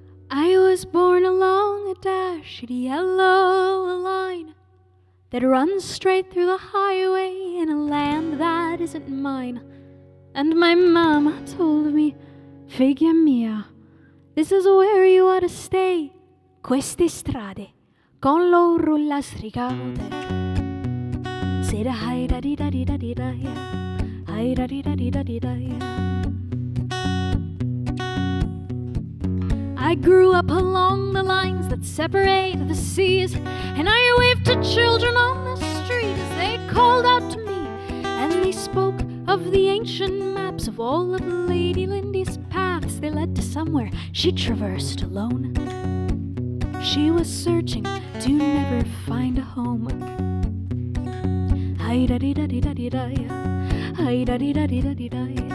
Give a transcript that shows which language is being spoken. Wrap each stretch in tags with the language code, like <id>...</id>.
<en>I was born along a dashed yellow line that runs straight through the highway in a land that isn't mine. And my mama told me,</en> <it>figlia mia,</it> <en>this is where you ought to stay.</en> <it>Queste strade, con loro lastricate. Say da hi da di da di da di da ya, hi da di da di da di da ya.</it> <en>I grew up along the lines that separate the seas, and I waved to children on the street as they called out to me, and they spoke of the ancient maps of all of Lady Lindy's paths. They led to somewhere she traversed alone. She was searching to never find a home. Hi da di da di da di da ya, hi da di da di da di da ya.</en>